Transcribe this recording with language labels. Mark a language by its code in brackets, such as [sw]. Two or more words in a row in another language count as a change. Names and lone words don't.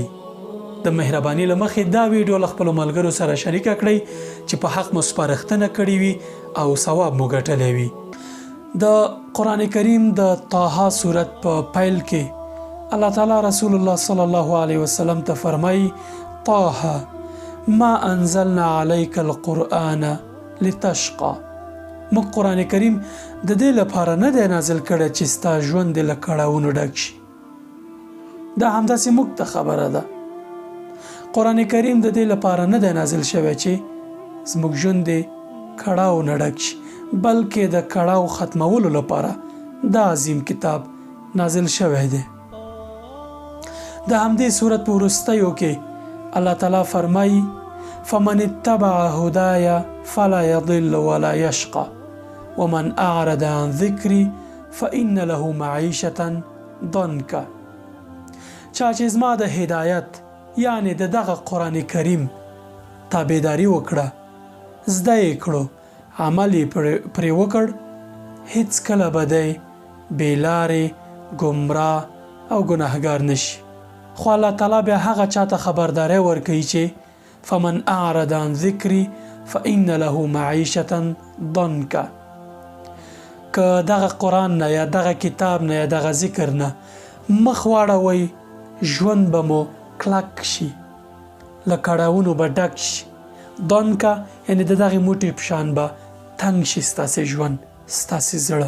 [ps] د مهرباني له مخې دا ویډیو له خپلو ملګرو سره شریکه کړئ چې په حق مو سپارښتنه کړې وي او ثواب مو ګټلی وي. د قرآن کریم د طه صورت په پیل کې الله تعالی رسول الله [ar] صلی الله علیه وسلم [ps] ته فرمایي: [ar] طه ما انزلنا علیک القرآن لتشقى. [ps] موږ قرآن کریم د دې لپاره نه دی نازل کړی چې ستا ژوند دې له کړاوونو ډک شي. دا همداسې موږ ته خبره ده. قرآن کریم د دې لپاره نه دی نازل شوی چې زموږ ژوند دې کړاو نه ډک شي، بلکې د کړاو ختمولو لپاره دا عظیم کتاب نازل شوی دی. د همدې صورت په وروستیو کې الله تعالی فرمایي: [ar] فمن اتبع هداي فلا يضل ولا يشقى ومن اعرض عن ذكري فإن له معيشة ضنكا. [ps] چا چې زما د هدایت یعنی د دغه قرآن کریم تابعداري وکړه، زده یې کړو، عمل یې پرې وکړ، هیڅ کله به دی بې لارې، ګمراه او ګناهګار نشي. خو الله تعالی بیا هغه چاته خبرداری ورکوي چې [ar] فمن اعرض عن ذکري فإن له معیشة ضنکا. [ps] که دغه قرآن نه یا دغه کتاب نه یا دغه ذکر نه مخ واړوئ، ژوند به مو کلک شي، له کړاوونو به ډک شي. ضنکا یعنی د دغې موټې په شان به تنګ شي ستاسې ژوند، ستاسې زړه.